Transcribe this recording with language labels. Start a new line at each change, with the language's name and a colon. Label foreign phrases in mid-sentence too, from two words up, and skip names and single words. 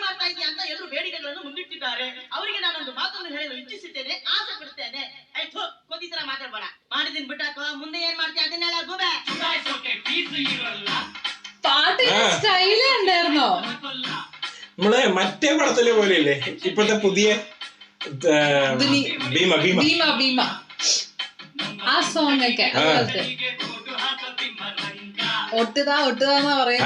Kannada: ಸಾಹಿತ್ಯ ಅಂತ ಎಲ್ಲರೂ ಬೇಡಿಕೆಗಳನ್ನು ಮುಂದಿಟ್ಟಿದ್ದಾರೆ. ಅವರಿಗೆ ನಾನೊಂದು ಮಾತನ್ನು ಹೇಳಲು ಇಚ್ಛಿಸುತ್ತೇನೆ, ಆಸೆ ಪಡುತ್ತೇನೆ. ಆಯ್ತು, ಕೊದ್ದಿ ತರ ಮಾತಾಡ್ಬೇಡ. ಮಾಡಿದೀನಿ ಬಿಟ್ಟಾಕೋ, ಮುಂದೆ ಏನ್ ಮಾಡ್ತೀಯ ಅದನ್ನೆಲ್ಲ ಗೂಬೆ.
Malayalam: പാട്ടിന്റെ സ്റ്റൈലേ ഉണ്ടായിരുന്നോ? നമ്മളെ മറ്റേ പടത്തിലെ പോലെ ഇല്ലേ ഇപ്പോഴത്തെ പുതിയ ഭീമ ഭീമ ഭീമ ഭീമ ആ സോങ് ഒക്കെ അതുപോലത്തെ ഒട്ടുതാ ഒട്ടുതാന്നാ പറയാ.